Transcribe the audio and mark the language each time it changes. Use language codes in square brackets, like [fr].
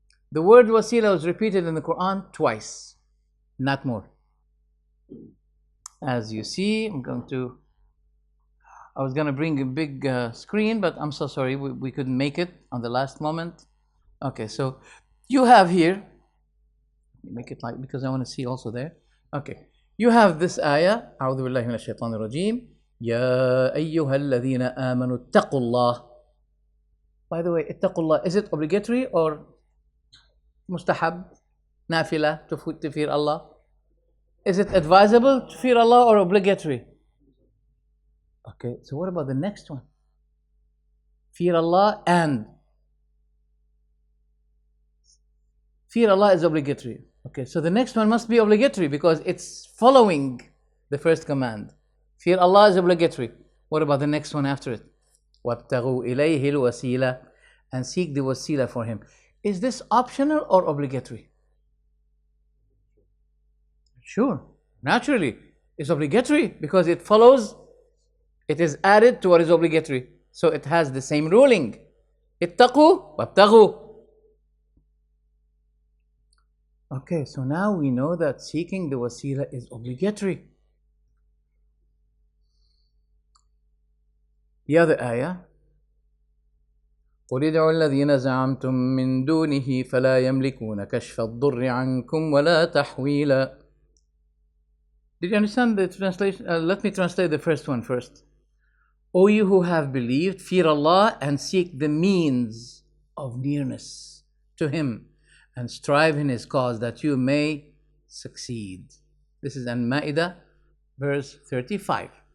[en] The word Waseela was repeated in the Qur'an twice, not more. As you see, I was going to bring a big screen, but I'm so sorry, we couldn't make it on the last moment. Okay, so you have here, make it like, because I want to see also there. Okay, you have this ayah, [ar] أعوذ بالله من الشيطان الرجيم, يا أيها الذين آمنوا اتقوا الله. [en] By the way, [ar] اتقوا الله, [en] is it obligatory or mustahab, nafila, to fear Allah? Is it advisable to fear Allah or obligatory? Okay, so what about the next one? Fear Allah and fear Allah is obligatory. Okay, so the next one must be obligatory because it's following the first command. Fear Allah is obligatory. What about the next one after it? [ar] وَابْتَغُوا إِلَيْهِ الْوَسِيلَةِ, [en] and seek the wasila for him. Is this optional or obligatory? Sure, naturally, it's obligatory because it follows, it is added to what is obligatory. So it has the same ruling. [ar] اتقوا وابتغوا. [en] Okay, so now we know that seeking the wasila is obligatory. The other ayah, [ar] قُلِ ادْعُوا الَّذِينَ زَعَمْتُم مِّن دُونِهِ فَلَا يَمْلِكُونَ كَشْفَ الضُّرِّ عَنكُمْ وَلَا تَحْوِيلًا. [en] Did you understand the translation? Let me translate the first one first. O you who have believed, fear Allah and seek the means of nearness to Him, and strive in His cause that you may succeed. This is An-Ma'idah, verse 35.